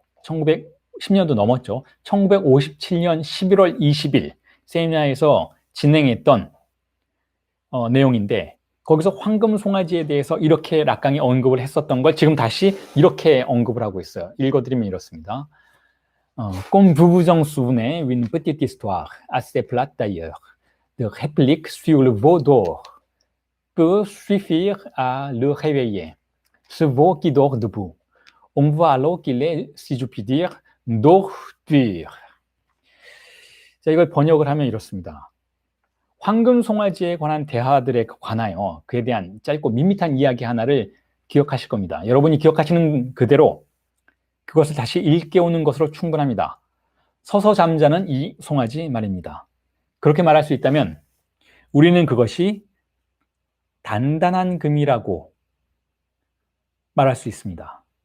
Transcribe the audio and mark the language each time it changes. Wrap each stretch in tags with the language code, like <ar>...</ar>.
<ko>1910년도 넘었죠. 1957년 11월 20일 세미나에서 진행했던 내용인데 거기서 황금 송아지에 대해서 이렇게 락강이 언급을 했었던 걸 지금 다시 이렇게 언급을 하고 있어요. 읽어드리면 이렇습니다.</ko> <fr>Comme vous vous en souvenez, une petite histoire assez plate d'ailleurs, de réplique sur le veau d'or peut suffire à le réveiller. Ce veau qui dort debout. On voit alors qu'il est, si je puis dire, d'or dur.</fr> <ko>자, 이걸 번역을 하면 이렇습니다. 황금 송아지에 관한 대화들에 관하여 그에 대한 짧고 밋밋한 이야기 하나를 기억하실 겁니다. 여러분이 기억하시는 그대로 그것을 다시 일깨우는 것으로 충분합니다. 서서 잠자는 이 송아지 말입니다. 그렇게 말할 수 있다면 우리는 그것이 단단한 금이라고 말할 수 있습니다.</ko>